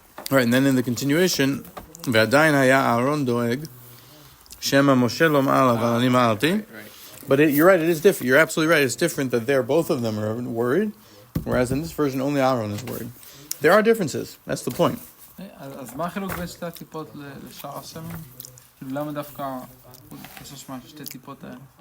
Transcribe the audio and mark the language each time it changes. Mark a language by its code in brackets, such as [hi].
[en] Right, and then in the continuation, [he] ועדיין היה אהרון דואג, שמא משה לא מעל, אבל אני מעלתי. [en] But you're right, it is different. You're absolutely right. It's different that both of them are worried, whereas in this version, only Aharon is worried. There are differences. That's the point. [he] אז מה החילוק בין 2 טיפות לשאר השמן? למה דווקא חשש מה 2 טיפות האלה?